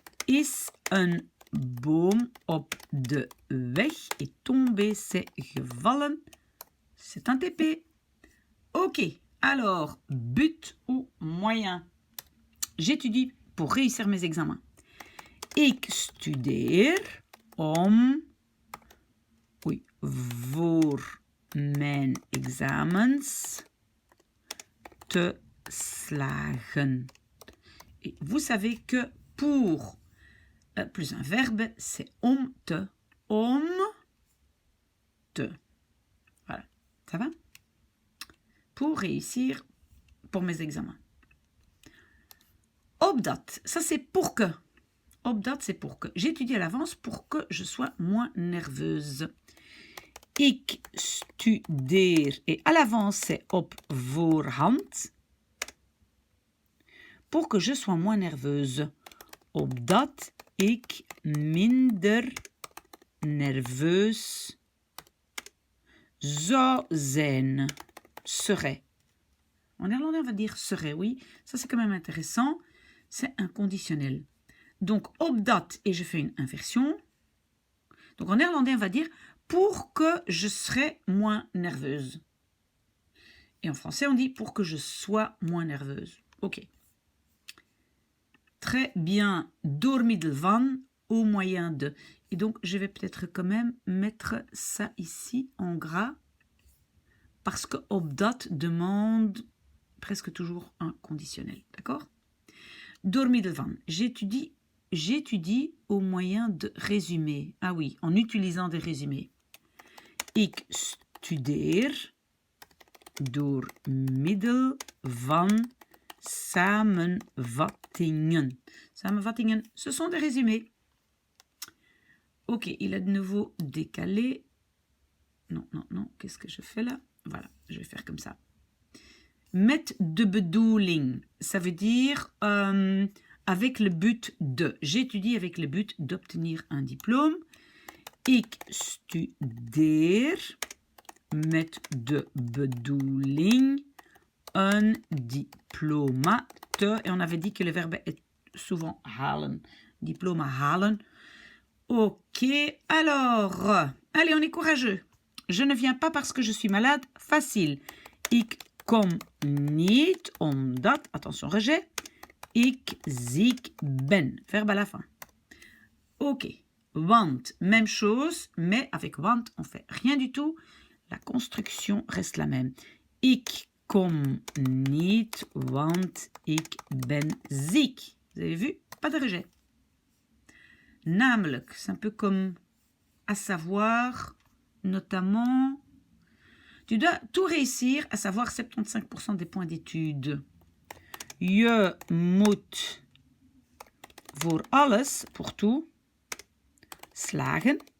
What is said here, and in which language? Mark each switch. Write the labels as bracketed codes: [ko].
[nl] Is een boom op de weg [fr] est tombé, c'est gevallen. C'est un TP. Ok, alors, but ou moyen. J'étudie pour réussir mes examens. [nl] Ik studeer om, [fr] oui, [nl] voor mijn examens te slagen. [fr] Et vous savez que pour plus un verbe, c'est om te. Om te. Voilà, ça va? Pour réussir pour mes examens. Opdat, ça c'est pour que. Opdat, c'est pour que. J'étudie à l'avance pour que je sois moins nerveuse. [nl] Ik studeer. [fr] Et à l'avance, c'est [nl] op voorhand. [fr] Pour que je sois moins nerveuse. [nl] Opdat ik minder nerveus zou zijn. [fr] Serait. En néerlandais, on va dire serait, oui. Ça, c'est quand même intéressant. C'est un conditionnel. Donc, opdat, et je fais une inversion. Donc, en néerlandais, on va dire pour que je serai moins nerveuse. Et en français, on dit pour que je sois moins nerveuse. Ok. Très bien. Door middel van, au moyen de. Et donc, je vais peut-être quand même mettre ça ici en gras. Parce que opdat demande presque toujours un conditionnel. D'accord? Door middel van. J'étudie au moyen de résumés. Ah oui, en utilisant des résumés. [nl] Ik studeer door middel van samenvattingen. [fr] Samenvattingen, ce sont des résumés. Ok, il a de nouveau décalé. Non, qu'est-ce que je fais là? Voilà, je vais faire comme ça. [nl] Met de bedoeling, [fr] ça veut dire avec le but de. J'étudie avec le but d'obtenir un diplôme. [nl] Ik studeer met de bedoeling un diploma te. [fr] Et on avait dit que le verbe est souvent halen. Diploma halen. Ok, alors, allez, on est courageux. Je ne viens pas parce que je suis malade. Facile. Ik [nl] kom niet omdat, [fr] attention rejet, [nl] ik ziek ben. [fr] Verbe à la fin. Ok, want, même chose, mais avec want, on fait rien du tout. La construction reste la même. [nl] Ik kom niet, want ik ben ziek. [fr] Vous avez vu? Pas de rejet. Namelijk, c'est un peu comme à savoir, notamment, tu dois tout réussir, à savoir 75% des points d'étude. [nl] Je moet voor alles, [fr] pour tout, [nl] slagen.